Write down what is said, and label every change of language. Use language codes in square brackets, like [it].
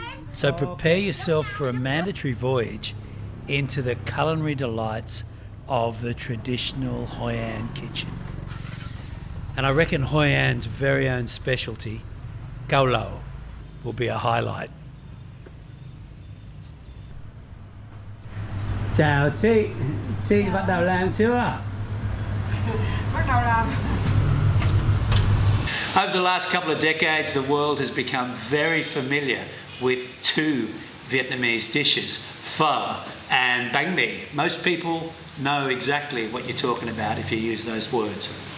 [en] So prepare yourself for a mandatory voyage into the culinary delights of the traditional Hoi An kitchen. And I reckon Hoi An's very own specialty, Cao Lau, will be a highlight. [vi] Chào chị, chị bắt đầu làm chưa? Bắt đầu làm. [en] Over the last couple of decades, the world has become very familiar with two Vietnamese dishes, pho and bánh mì. Most people know exactly what you're talking about if you use those words.